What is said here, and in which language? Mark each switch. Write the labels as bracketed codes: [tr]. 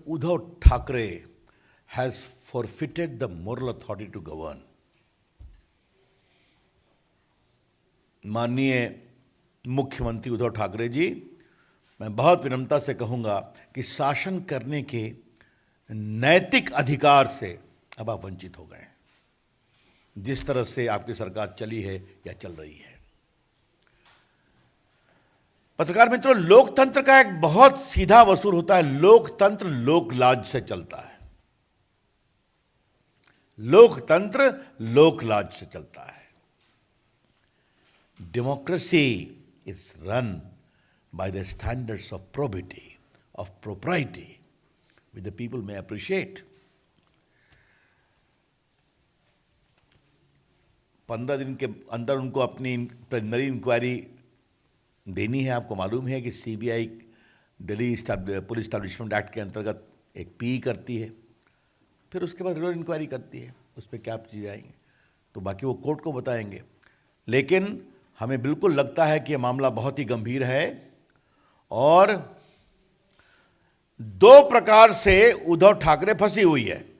[en] Uddhav Thackeray has forfeited the moral authority to govern. [hi] माननीय मुख्यमंत्री उद्धव ठाकरे जी, मैं बहुत विनम्रता से कहूंगा कि शासन करने के नैतिक अधिकार से अब आप वंचित हो गए हैं, जिस तरह से आपकी सरकार चली है या चल रही है। पत्रकार मित्रों, लोकतंत्र का एक बहुत सीधा वसूल होता है। लोकतंत्र लोकलाज से चलता है। लोकतंत्र लोकलाज से चलता है। [en] Democracy is run by the standards of probity, of propriety, which the people may appreciate. [hi] 15 दिन के अंदर उनको अपनी प्रिलिमिनरी इंक्वायरी देनी है। आपको मालूम है कि CBI Delhi police establishment act के अंतर्गत एक पी करती है, फिर उसके बाद रेगुलर इंक्वायरी करती है। उस पर क्या चीज़ें आएंगी तो बाकी वो कोर्ट को बताएंगे। लेकिन हमें बिल्कुल लगता है कि यह मामला बहुत ही गंभीर है और दो प्रकार से उद्धव ठाकरे फंसी हुई है।